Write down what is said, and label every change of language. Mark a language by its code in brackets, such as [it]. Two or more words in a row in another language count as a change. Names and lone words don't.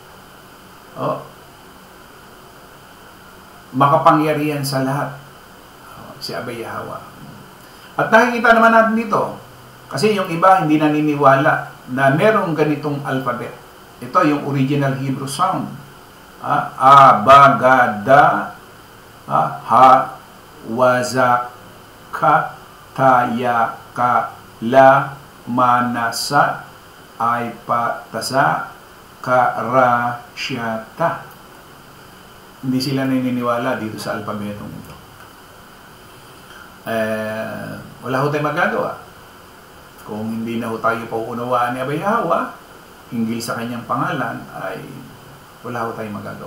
[tl] Makapangyarihan sa lahat. Si Abay Hawa. At nakikita naman natin dito, kasi yung iba hindi naniniwala na merong ganitong alphabet. Ito yung [en] original Hebrew sound. A, ba, ga, da, ha, waza, ka, ta, ya, ka, la, manasa, ay, pa, tasa, ka, ra, sya, ta. [tl] Hindi sila naniniwala dito sa alpabetong ito. Wala ho tayong magagawa. Kung hindi na ho tayo pauunawaan ni Abay Hawa, hinggil sa kanyang pangalan, ay wala ho tayong magagawa.